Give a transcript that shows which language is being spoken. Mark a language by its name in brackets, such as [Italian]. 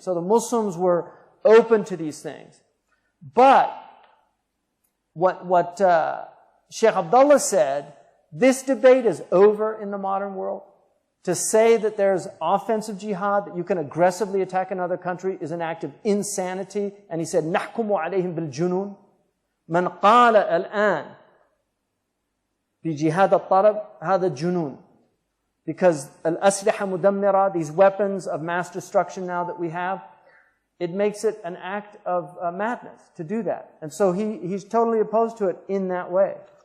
[English] So the Muslims were open to these things. But what Sheikh Abdullah said, this debate is over in the modern world. To say that there's offensive jihad, that you can aggressively attack another country, is an act of insanity. And he said, [Arabic] نحكم عليهم بالجنون من قال الآن بجهاد الطلب هذا جنون. [English] Because [Arabic] الأسلحة مدمرة, [English] these weapons of mass destruction now that we have, it makes it an act of madness to do that. And so he's totally opposed to it in that way.